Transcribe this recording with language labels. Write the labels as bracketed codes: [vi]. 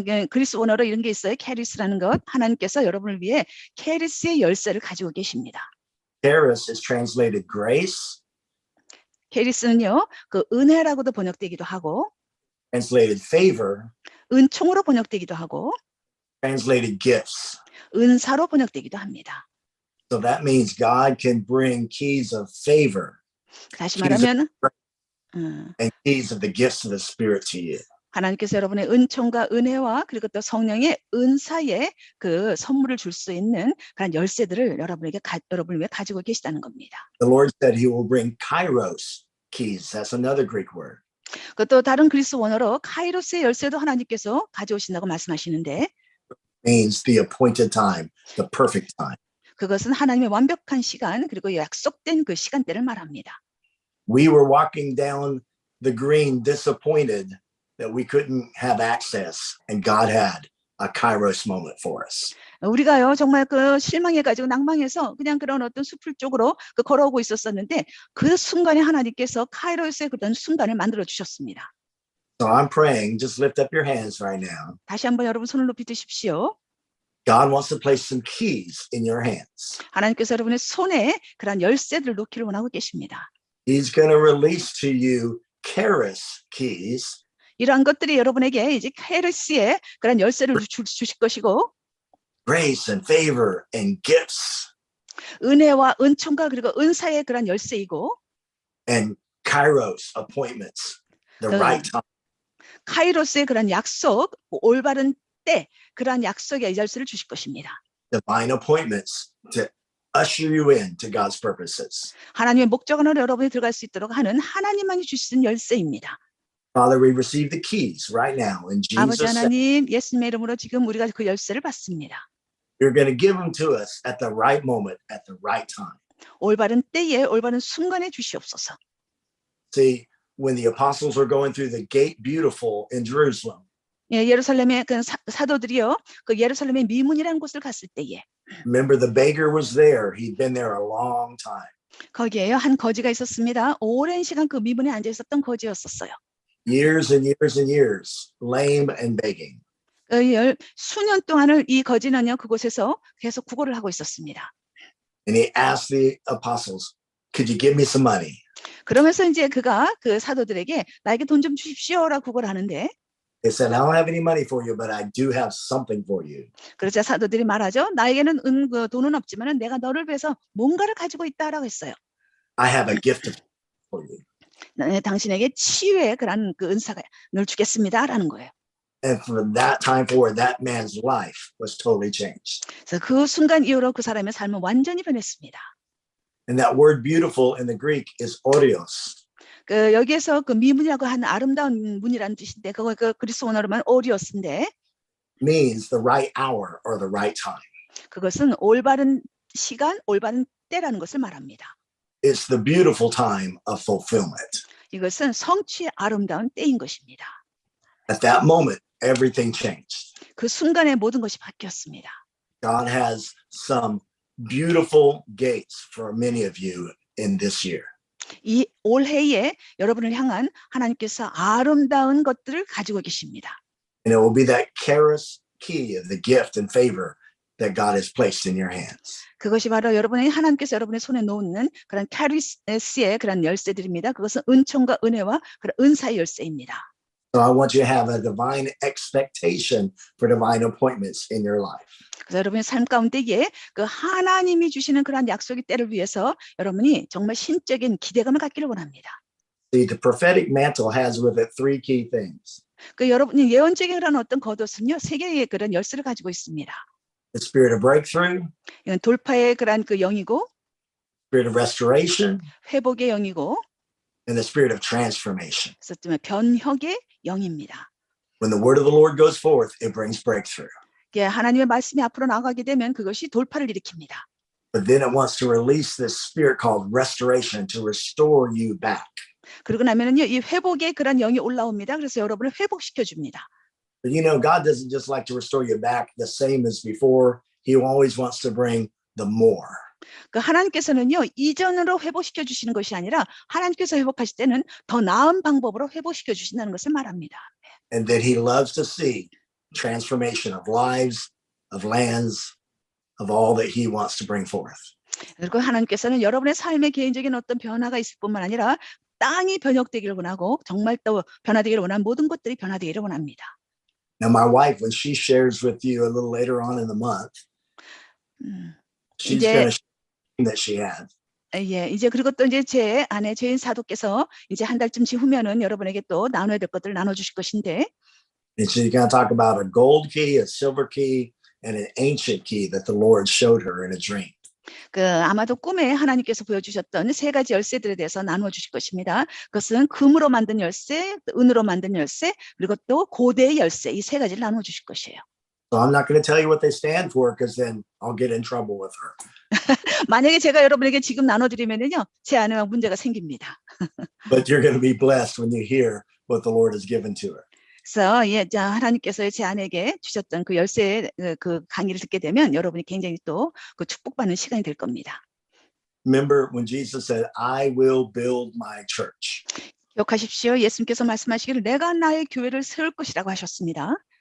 [ko] 그리스 원어로 이런 게 있어요. 캐리스라는 것. 하나님께서 여러분을 위해 캐리스의 열쇠를 가지고 계십니다. [en] Charis is translated grace. [ko] 캐리스는요, 그 은혜라고도 번역되기도 하고, [en] Translated favor. [ko] 은총으로 번역되기도 하고, [en] Translated gifts. [ko] 은사로 번역되기도 합니다. [en] So that means God can bring keys of favor. [ko] 다시 말하면 [en] And keys of the gifts of the Spirit to you. [ko] 하나님께서 여러분의 은총과 은혜와 그리고 또 성령의 은사에 그 선물을 줄 수 있는 그런 열쇠들을 여러분을 위해 가지고 계시다는 겁니다. [en] The Lord said he will bring kairos keys. That's another Greek word. [ko] 또 다른 그리스 원어로 카이로스의 열쇠도 하나님께서 가져오신다고 말씀하시는데 [en] Means the appointed time, the perfect time. [ko] 그것은 하나님의 완벽한 시간 그리고 약속된 그 시간대를 말합니다. [en] We were walking down the green disappointed that we couldn't have access, and God had a kairos moment for us. [ko] 우리가요 정말 그 실망해가지고 낭망해서 그냥 그런 어떤 숲을 쪽으로 걸어오고 있었었는데 그 순간에 하나님께서 카이로스의 그런 순간을 만들어 주셨습니다. [en] So I'm praying, just lift up your hands right now. [ko] 다시 한번 여러분 손을 높이 드십시오. [en] God wants to place some keys in your hands. [ko] 하나님께서 여러분의 손에 그런 열쇠들을 놓기를 원하고 계십니다. [en] He's going to release to you charis keys. [ko] 이러한 것들이 여러분에게 이제 카이로스의 그런 열쇠를 주실 것이고 [en] Grace and favor and gifts. [ko] 은혜와 은총과 그리고 은사의 그런 열쇠이고 [en] And kairos appointments, the right time. [ko] 카이로스의 그런 약속, 올바른 때 그런 약속의 열쇠를 주실 것입니다. [en] Divine appointments to usher you into God's purposes. [ko] 하나님의 목적 안으로 여러분이 들어갈 수 있도록 하는 하나님만이 주시는 열쇠입니다. [en] Father, we receive the keys right now in [ko] 아버지 [en] Jesus' name. [ko] 하나님, 예수님의 이름으로 지금 우리가 그 열쇠를 받습니다. [en] You're going to give them to us at the right moment, at the right time. [ko] 올바른 때에 올바른 순간에 주시옵소서. [en] See, when the apostles were going through the gate beautiful in Jerusalem, [ko] 예, 예루살렘의 그 사도들이요, 그 예루살렘의 미문이라는 곳을 갔을 때에 [en] remember the beggar was there. He'd been there a long time. [ko] 거기에요 한 거지가 있었습니다. 오랜 시간 그 미문에 앉아 있었던 거지였었어요. [en] Years and years and years, lame and begging. [ko] 수년 동안을 이 거지는요 그곳에서 계속 구걸을 하고 있었습니다. [en] And he asked the apostles, could you give me some money? [ko] 그러면서 이제 그가 그 사도들에게 나에게 돈 좀 주십시오라고 구걸 하는데 [en] They said, I don't have any money for you, but I do have something for you. [ko] 그러자 사도들이 말하죠. 나에게는 돈은 없지만은 내가 너를 위해서 뭔가를 가지고 있다라고 했어요. [en] I have a gift for you. [ko] 네, 당신에게 치유의 그런 그 은사를 주겠습니다라는 거예요. [en] And from that time forward, that man's life was totally changed. [ko] 그래서 그 순간 이후로 그 사람의 삶은 완전히 변했습니다. [en] And that word beautiful in the Greek is orios. [ko] 그 여기에서 그 미문이라고 하는 아름다운 문이라는 뜻인데 그거 그 그리스 원어로만 오리오스인데 [en] Means the right hour or the right time. [ko] 그것은 올바른 시간, 올바른 때라는 것을 말합니다. [en] It's the beautiful time of fulfillment. [ko] 이것은 성취의 아름다운 때인 것입니다. [en] At that moment, everything changed. [ko] 그 순간에 모든 것이 바뀌었습니다. [en] God has some beautiful gates for many of you in this year. [ko] 이 올해에 여러분을 향한 하나님께서 아름다운 것들을 가지고 계십니다. [en] And it will be that charis key of the gift and favor that God has placed in your hands. [ko] 그것이 바로 하나님께서 여러분의 손에 놓는 그런 카리스의 그런 열쇠들입니다. 그것은 은총과 은혜와 그런 은사의 열쇠입니다. [en] So I want you to have a divine expectation for divine appointments in your life. [ko] 그래서 여러분의 삶 가운데에 그 하나님이 주시는 그런 약속의 때를 위해서 여러분이 정말 신적인 기대감을 갖기를 원합니다. [en] See, the prophetic mantle has with it three key things. [ko] 그 여러분이 예언적인 그런 어떤 겉옷은요, 세 개의 그런 열쇠를 가지고 있습니다. [en] The spirit of breakthrough, [ko] 이건 돌파의 그런 그 영이고, [en] spirit of restoration, [ko] 회복의 영이고, [en] and the spirit of transformation. [ko] 그래서 좀 변혁의 영입니다. [en] When the word of the Lord goes forth, it brings breakthrough. [ko] 하나님의 말씀이 앞으로 나가게 되면 그것이 돌파를 일으킵니다. [en] But then it wants to release this spirit called restoration to restore you back. [ko] 그러고 나면은요, 이 회복의 그런 영이 올라옵니다. 그래서 여러분을 회복시켜 줍니다. [en] But you know, God doesn't just like to restore you back the same as before. He always wants to bring the more. [ko] 그 하나님께서는요, 이전으로 회복시켜 주시는 것이 아니라 하나님께서 회복하실 때는 더 나은 방법으로 회복시켜 주신다는 것을 말합니다. [en] And that he loves to see transformation of lives, of lands, of all that he wants to bring forth. [ko] 그리고 하나님께서는 여러분의 삶의 개인적인 어떤 변화가 있을 뿐만 아니라 땅이 변혁되기를 원하고 정말 또 변화되기를 원하는 모든 것들이 변화되기를 원합니다. [en] Now, my wife, when she shares with you a little later on in the month, she's [ko] 이제- [en] going to share that she had. [ko] 예, 이제 그리고 또 이제 제 아내 죄인 사도께서 이제 한 달쯤 후면은 여러분에게 또 나눠야 될 것들을 나눠주실 것인데 [en] And she's going to talk about a gold key, a silver key, and an ancient key that the Lord showed her in a dream. [ko] 그 아마도 꿈에 하나님께서 보여주셨던 세 가지 열쇠들에 대해서 나누어 주실 것입니다. 그것은 금으로 만든 열쇠, 은으로 만든 열쇠, 그리고 또 고대의 열쇠 이 세 가지를 나누어 주실 것이에요. [en] So I'm not going to tell you what they stand for because then I'll get in trouble with her. [ko] 만약에 제가 여러분에게 지금 나눠드리면은요, 제 아내와 문제가 생깁니다. [en] But you're going to be blessed when you hear what the Lord has given to her. [ko] 그래서 예, 자 하나님께서 제 아내에게 주셨던 그 열쇠의 그 강의를 듣게 되면 여러분이 굉장히 또 그 축복받는 시간이 될 겁니다. [en] Remember when Jesus said, I will build my church. [ko] 기억하십시오. 예수님께서 말씀하시기를 내가 나의 교회를 세울 것이라고 하셨습니다.